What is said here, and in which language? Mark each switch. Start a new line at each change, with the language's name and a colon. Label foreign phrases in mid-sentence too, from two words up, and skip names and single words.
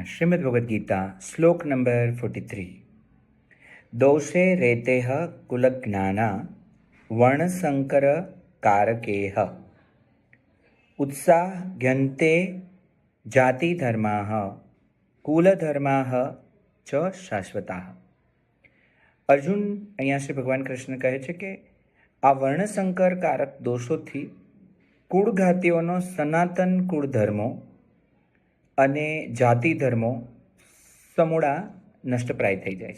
Sanskrit: श्रीमद् भगवद गीता श्लोक नंबर 43। दोषे रेतेह कुलज्ञाना वर्णसंकर कारकेह उत्साह्यन्ते जाति धर्माः कुलधर्माः च શાશ્વતાઃ।
Gujarati: અર્જુન અહીંયા શ્રી ભગવાન કૃષ્ણ કહે છે કે આ વર્ણસંકર કારક દોષોથી કુળઘાતીઓનો સનાતન કુળ ધર્મો અને જાતિ ધર્મો સમૂળા નષ્ટપ્રાય થઈ જાય છે।